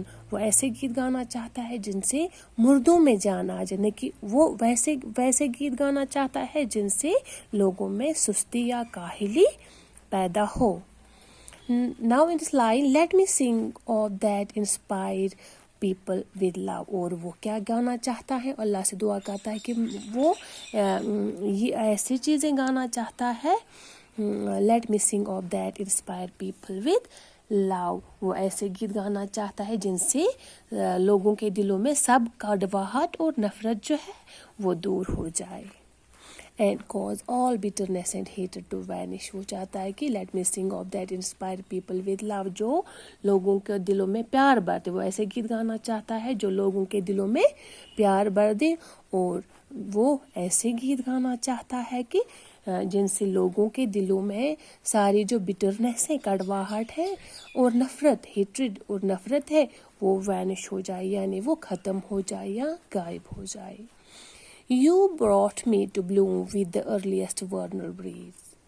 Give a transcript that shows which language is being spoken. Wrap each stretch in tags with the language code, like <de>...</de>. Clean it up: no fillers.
<hi>वो ऐसे गीत गाना चाहता है जिनसे मुर्दों में जान आ जाए, कि वो वैसे गीत गाना चाहता है जिनसे लोगों में सुस्ती या काहिली पैदा हो.</hi> <en>Now in this line, let me sing of that inspire people with love.</en> <hi>और वो क्या गाना चाहता है? अल्लाह से दुआ करता है कि वो ये ऐसी चीज़ें गाना चाहता है.</hi> <en>let me sing of that inspire people with love.</en> <hi>वो ऐसे गीत गाना चाहता है जिनसे लोगों के दिलों में सब कड़वाहट और नफरत जो है वो दूर हो जाए.</hi> <en>and cause all bitterness and hatred to vanish.</en> <hi>वो चाहता है कि</hi> <en>let me sing of that inspire people with love.</en> <hi>जो लोगों के दिलों में प्यार भर दे. वो ऐसे गीत गाना चाहता है जो लोगों के दिलों में प्यार भर दे और وہ ایسے گیت گانا چاہتا ہے کہ جن سے لوگوں کے دلوں میں ساری جو بٹرنس ہے، کڑواہٹ ہے اور نفرت، ہیٹرڈ اور نفرت ہے، وہ وینش ہو جائے، یعنی وہ ختم ہو جائے یا غائب ہو جائے.</hi> <en>You brought me to bloom with the earliest vernal breeze.</en>